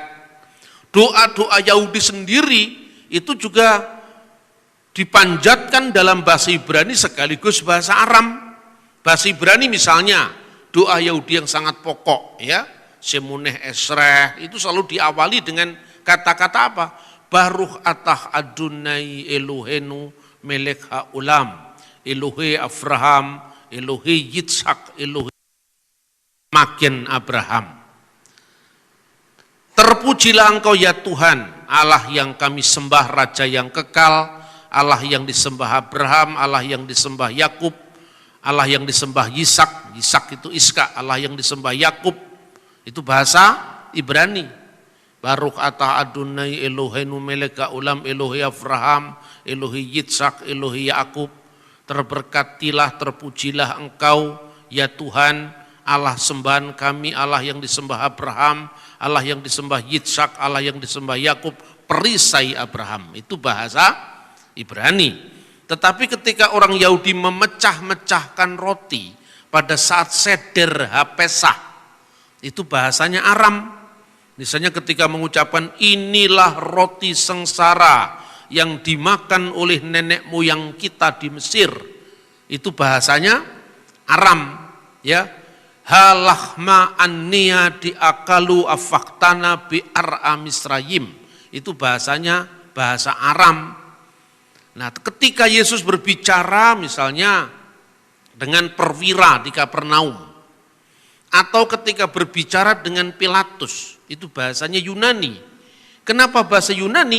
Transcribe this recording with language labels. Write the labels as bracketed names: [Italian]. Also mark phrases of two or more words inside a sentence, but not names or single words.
[Indonesian] Doa-doa Yahudi sendiri itu juga dipanjatkan dalam bahasa Ibrani sekaligus bahasa Aram. Bahasa Ibrani misalnya doa Yahudi yang sangat pokok ya, Shemoneh Esreh, itu selalu diawali dengan kata-kata apa? [Hebrew] ברוך אתה אדוני אלוהינו מלך העולם, אלוהי אברהם, אלוהי יצחק, אלוהי מגן אברהם. [Indonesian] Terpujilah Engkau ya Tuhan, Allah yang kami sembah, Raja yang kekal, Allah yang disembah Abraham, Allah yang disembah Yakub, Allah yang disembah Yisak, Yisak itu Iska, Allah yang disembah Yakub, itu bahasa Ibrani. [Hebrew] ברוך אתה אדוני אלוהינו מלך העולם, אלוהי אברהם, אלוהי יצחק, אלוהי יעקב. [Indonesian] Terberkatilah, terpujilah Engkau ya Tuhan, Allah sembahan kami, Allah yang disembah Abraham, Allah yang disembah Yitzhak, Allah yang disembah Yakub, perisai Abraham. Itu bahasa Ibrani. Tetapi ketika orang Yahudi memecah-mecahkan roti pada saat seder Hapesah, itu bahasanya Aram. Misalnya ketika mengucapkan inilah roti sengsara yang dimakan oleh nenek moyang kita di Mesir, itu bahasanya Aram. Ya, [Aramaic] הא לחמא עניא די אכלו אבהתנא בארעא מצרים, [Indonesian] itu bahasanya bahasa Aram. Nah, ketika Yesus berbicara misalnya dengan perwira di Kapernaum, atau ketika berbicara dengan Pilatus, itu bahasanya Yunani. Kenapa bahasa Yunani?